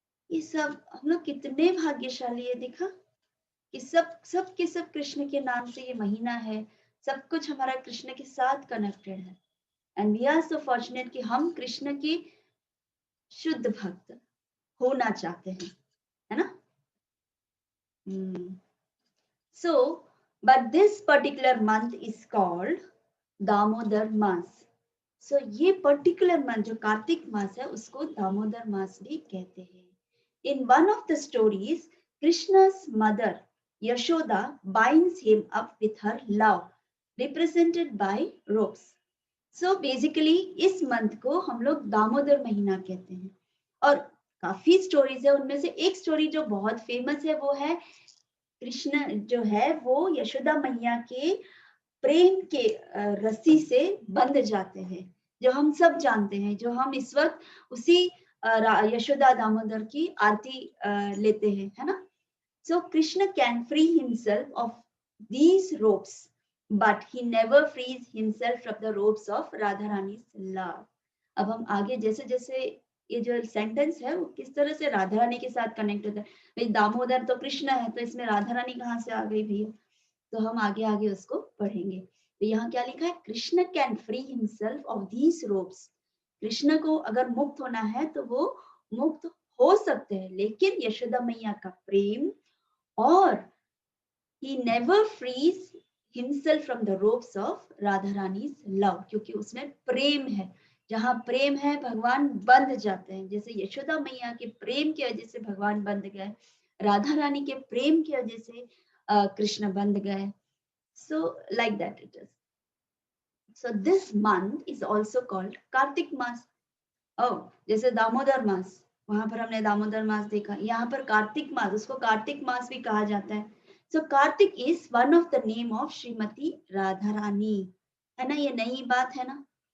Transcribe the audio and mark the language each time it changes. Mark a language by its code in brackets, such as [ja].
[hi] ये सब हम लोग कितने भाग्यशाली है, देखा कि सब के सब कृष्ण के नाम से ये महीना है, सब कुछ हमारा कृष्ण के साथ कनेक्टेड है। [en] and we are so fortunate [hi] कि हम कृष्ण के शुद्ध भक्त होना चाहते हैं, है ना? [en] So, but this particular month is called Damodar maas. [hi] So ये particular month जो कार्तिक मास है उसको दामोदर मास भी कहते हैं। [en] In one of the stories, Krishna's mother Yashoda binds him up with her love, represented by ropes. [hi] So basically इस मंथ को हम लोग दामोदर महीना कहते हैं, और काफी स्टोरीज है, उनमें से एक स्टोरी जो बहुत फेमस है वो है कृष्ण जो है वो यशोदा मैया के प्रेम के रस्सी से बंध जाते हैं, जो हम सब जानते हैं, जो हम इस वक्त उसी यशोदा दामोदर की आरती लेते हैं, है ना। [en] So Krishna can free himself of these ropes, but he never frees himself from the ropes of Radha Rani's love. [hi] अब हम आगे जैसे जैसे ये जो सेंटेंस है वो किस तरह से राधा रानी के साथ कनेक्ट होता है, भाई दामोदर तो कृष्ण है, तो इसमें राधा रानी कहाँ से आ गई भैया, तो हम आगे आगे उसको पढ़ेंगे। तो यहाँ क्या लिखा है, [en] Krishna can free himself off these ropes. [hi] Krishna को अगर मुक्त होना है तो वो मुक्त हो सकते हैं, लेकिन यशोदा मैया का प्रेम और [en] he never frees himself from the ropes of Radha Rani's love, [hi] क्योंकि उसमें प्रेम है, जहाँ प्रेम है भगवान बंध जाते हैं। जैसे यशोदा मैया के प्रेम की वजह से भगवान बंध गए, राधा रानी के प्रेम की वजह से कृष्ण बंध गए। [en] So like that it is. So this month is also called Kartik maas. [hi] जैसे दामोदर मास, वहां पर हमने दामोदर मास देखा, यहाँ पर कार्तिक मास, उसको कार्तिक मास भी कहा जाता है। [en] So Kartik is one of the name of Shrimati Radha Rani, [hi] है ना, ये नई बात है ना।